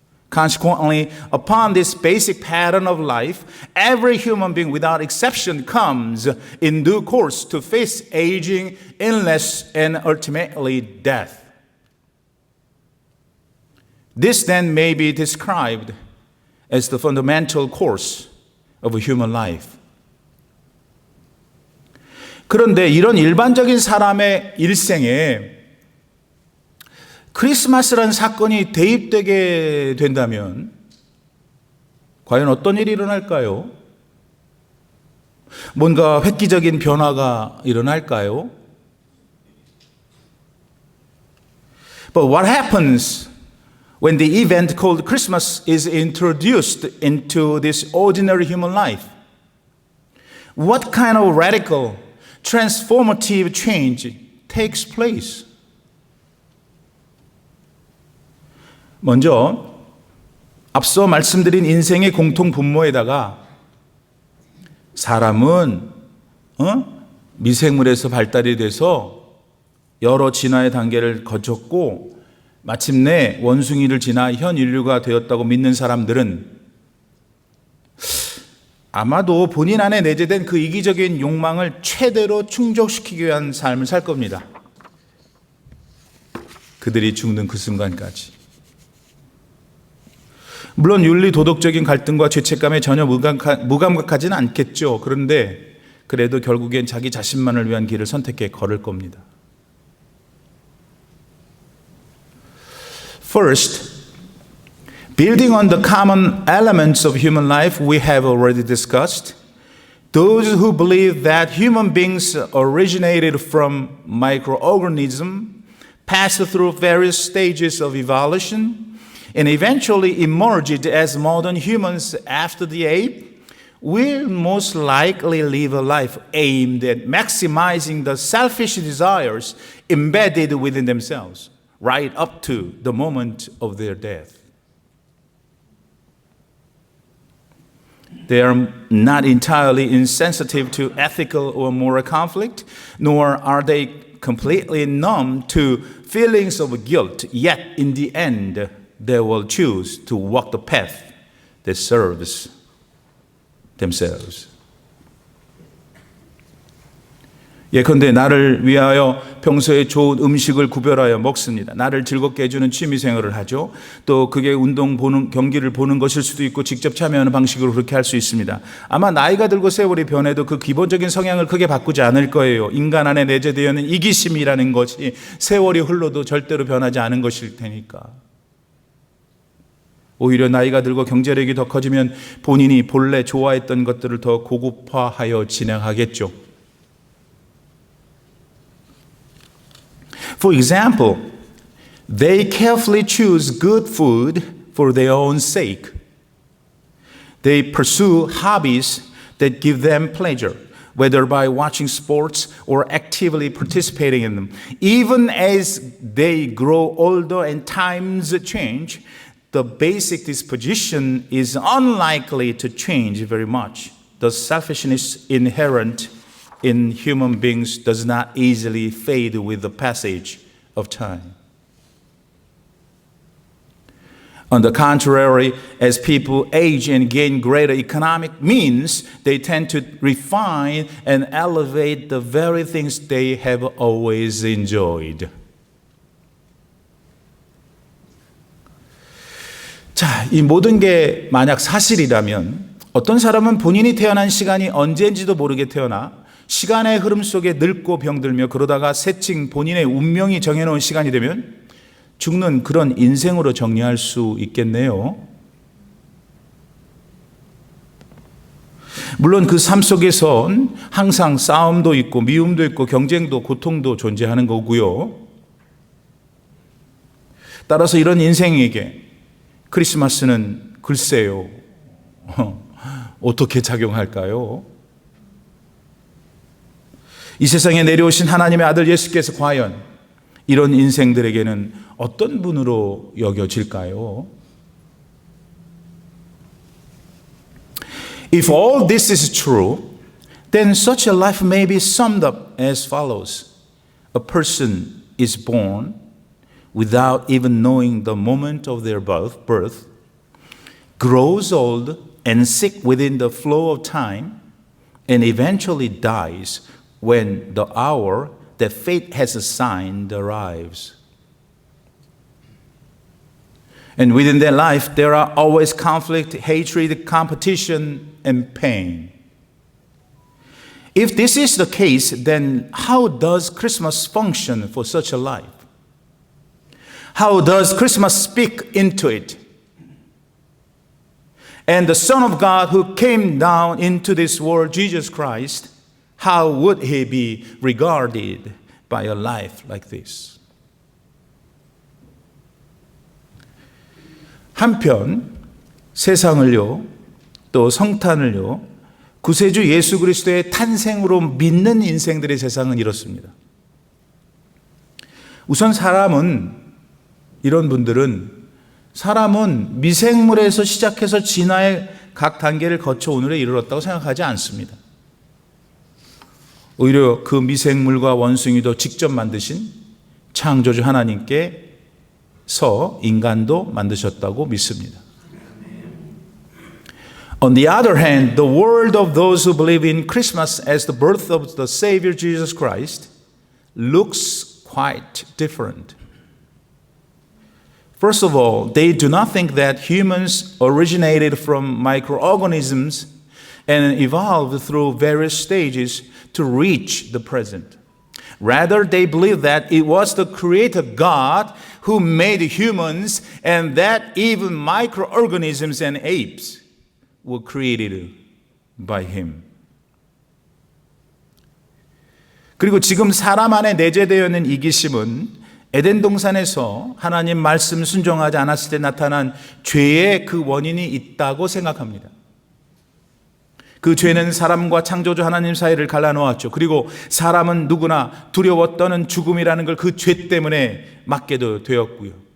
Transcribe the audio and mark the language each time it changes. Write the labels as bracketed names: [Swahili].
[English] Consequently, upon this basic pattern of life, every human being without exception comes in due course to face aging, illness, and ultimately death. This then may be described as the fundamental course of a human life. [Korean] 그런데 이런 일반적인 사람의 일생에 크리스마스라는 사건이 대입되게 된다면 과연 어떤 일이 일어날까요? 뭔가 획기적인 변화가 일어날까요? [English] But what happens when the event called Christmas is introduced into this ordinary human life? What kind of radical, transformative change takes place? [Korean] 먼저 앞서 말씀드린 인생의 공통 분모에다가 사람은 미생물에서 발달이 돼서 여러 진화의 단계를 거쳤고 마침내 원숭이를 지나 현 인류가 되었다고 믿는 사람들은 아마도 본인 안에 내재된 그 이기적인 욕망을 최대로 충족시키기 위한 삶을 살 겁니다. 그들이 죽는 그 순간까지. 물론 윤리 도덕적인 갈등과 죄책감에 전혀 무감각하지는 않겠죠. 그런데 그래도 결국엔 자기 자신만을 위한 길을 선택해 걸을 겁니다. [English] First, building on the common elements of human life we have already discussed, those who believe that human beings originated from microorganisms, passed through various stages of evolution, and eventually emerged as modern humans after the ape, will most likely live a life aimed at maximizing the selfish desires embedded within themselves, right up to the moment of their death. They are not entirely insensitive to ethical or moral conflict, nor are they completely numb to feelings of guilt, yet in the end, they will choose to walk the path that serves themselves. [Korean] 예컨대 나를 위하여 평소에 좋은 음식을 구별하여 먹습니다. 나를 즐겁게 해주는 취미생활을 하죠. 또 그게 경기를 보는 것일 수도 있고 직접 참여하는 방식으로 그렇게 할 수 있습니다. 아마 나이가 들고 세월이 변해도 그 기본적인 성향을 크게 바꾸지 않을 거예요. 인간 안에 내재되어 있는 이기심이라는 것이 세월이 흘러도 절대로 변하지 않은 것일 테니까. 오히려 나이가 들고 경제력이 더 커지면 본인이 본래 좋아했던 것들을 더 고급화하여 진행하겠죠. [English] For example, they carefully choose good food for their own sake. They pursue hobbies that give them pleasure, whether by watching sports or actively participating in them. Even as they grow older and times change, the basic disposition is unlikely to change very much. The selfishness inherent in human beings does not easily fade with the passage of time. On the contrary, as people age and gain greater economic means, they tend to refine and elevate the very things they have always enjoyed. [Korean] 자, 이 모든 게 만약 사실이라면 어떤 사람은 본인이 태어난 시간이 언제인지도 모르게 태어나 시간의 흐름 속에 늙고 병들며 그러다가 새칭 본인의 운명이 정해놓은 시간이 되면 죽는 그런 인생으로 정리할 수 있겠네요. 물론 그 삶 속에선 항상 싸움도 있고 미움도 있고 경쟁도 고통도 존재하는 거고요. 따라서 이런 인생에게 크리스마스는 글쎄요. 어떻게 작용할까요? 이 세상에 내려오신 하나님의 아들 예수께서 과연 이런 인생들에게는 어떤 분으로 여겨질까요? [English] If all this is true, then such a life may be summed up as follows. A person is born without even knowing the moment of their birth, grows old and sick within the flow of time, and eventually dies when the hour that fate has assigned arrives. And within their life, there are always conflict, hatred, competition, and pain. If this is the case, then how does Christmas function for such a life? How does Christmas speak into it? And the Son of God who came down into this world, Jesus Christ, how would he be regarded by a life like this? [Korean] 한편 세상을요, 또 성탄을요, 구세주 예수 그리스도의 탄생으로 믿는 인생들의 세상은 이렇습니다. 우선 이런 분들은 사람은 미생물에서 시작해서 진화의 각 단계를 거쳐 오늘에 이르렀다고 생각하지 않습니다. 오히려 그 미생물과 원숭이도 직접 만드신 창조주 하나님께서 인간도 만드셨다고 믿습니다. [English] On the other hand, the world of those who believe in Christmas as the birth of the Savior Jesus Christ looks quite different. First of all, they do not think that humans originated from microorganisms and evolved through various stages to reach the present. Rather, they believe that it was the Creator God who made humans and that even microorganisms and apes were created by Him. [Korean] 그리고 지금 사람 안에 내재되어 있는 이기심은 에덴 동산에서 하나님 말씀 순종하지 않았을 때 나타난 죄의 그 원인이 있다고 생각합니다. 그 죄는 사람과 창조주 하나님 사이를 갈라놓았죠. 그리고 사람은 누구나 두려워 떠는 죽음이라는 걸 그 죄 때문에 맞게도 되었고요.